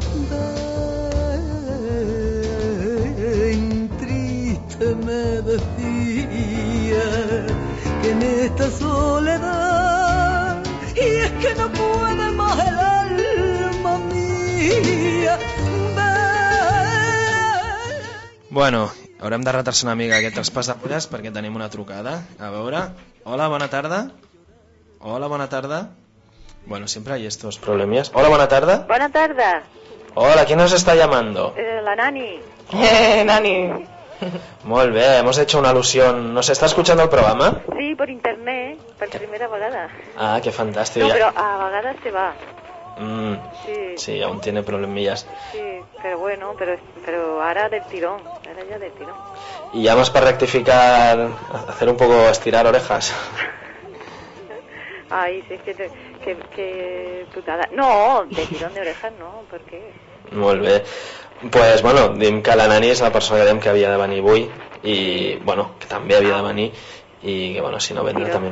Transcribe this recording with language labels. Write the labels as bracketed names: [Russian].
[Spanish] Ven, triste me decía que en esta soledad, y es que no puede más el alma mía. Ven. [Catalan] Bueno, haurem de retrasar una mica aquest traspàs de polles perquè tenim una trucada. A veure, hola, bona tarda. Hola, bona tarda. [Spanish] Bueno, siempre hay estos problemas. [Catalan] Hola, bona tarda. Bona tarda. [Spanish] Hola, ¿quién nos está llamando? La Nani. Oh. Nani. Molt bé, hemos hecho una alusión. ¿Nos está escuchando el programa? Sí, por internet, por primera vegada. Ah, qué fantástico. No, pero a vegades se va. Sí. Sí, aún tiene problemillas. Sí, pero bueno, pero ahora del tirón, ahora ya del tirón. ¿Y llamas para rectificar, hacer un poco, estirar orejas? Ay, sí, que putada. No, de tirón de orejas no, ¿por qué? [Catalan] Molt bé. Pues bueno, dim que la Nani és la persona que dèiem que havia de venir avui i, bueno, que també havia de venir i que, bueno, si no vendrà també